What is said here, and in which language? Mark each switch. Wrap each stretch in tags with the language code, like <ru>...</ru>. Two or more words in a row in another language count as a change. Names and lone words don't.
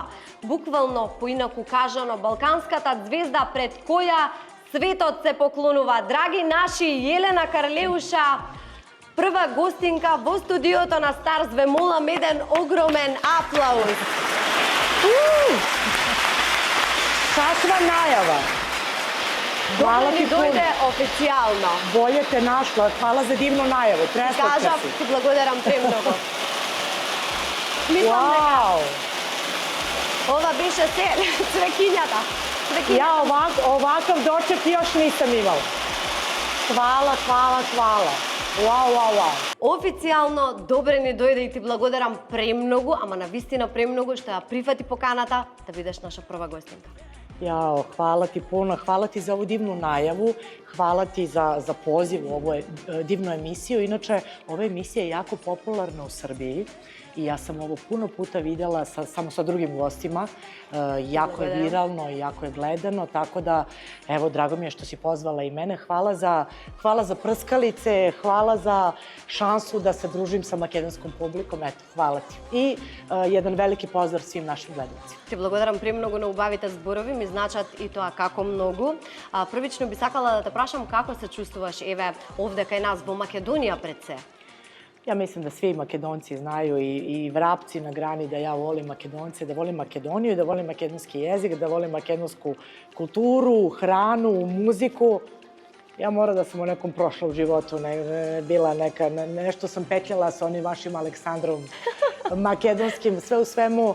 <mk>Буквално поинаку кажано балканската звезда пред која светот се поклонува. Драги наши, Јелена Карлеуша, прва гостинка во студиото на Старс, ве молам еден огромен аплауз. Каква најава!</mk> <sr>Hvala ti puno.</sr> <mk>Дойде официјално.</mk> <sr>Bolje te našla. Hvala za divnu najavu. Preslatna</sr> <mk>Кажав, si. ти благодарам премногу. Мислам дека ова беше се цвекињата.</mk> <sr>Ja ovakav doček još nisam imala. Hvala, hvala, hvala. Wow.</sr> <mk>Официјално добре ни дојде и ти благодарам премногу, ама навистина премногу што ја прифати поканата да бидеш наша прва гостинка.</mk> <sr>Jao, hvala ti puno, hvala ti za ovu divnu najavu, hvala ti za poziv u ovu divnu emisiju. Inače, ova emisija je jako popularna u Srbiji i ja sam ovo puno puta videla samo sa drugim gostima. Jako je viralno i jako je gledano, tako da, evo, drago mi je što si pozvala i mene. Hvala za prskalice, hvala za šansu da se družim sa makedonskom publikom. Eto, hvala ti. I jedan veliki pozdrav svim našim gledalcima.</sr> <mk>Ти благодарам премногу на убавите зборови, ми значат и тоа како многу. Првично би сакала да те прашам како се чувствуваш еве овде кај нас во Македонија пред се.</mk> <sr>Ja mislim da svi Makedonci znaju i vrapci na grani da ja volim Makedonce, da volim Makedoniju, da volim makedonski jezik, da volim makedonsku kulturu, hranu, muziku. Ja moram da sam u nekom prošlom životu bila neka, nešto sam petljala sa onim vašim Aleksandrom makedonskim, sve u svemu.</sr>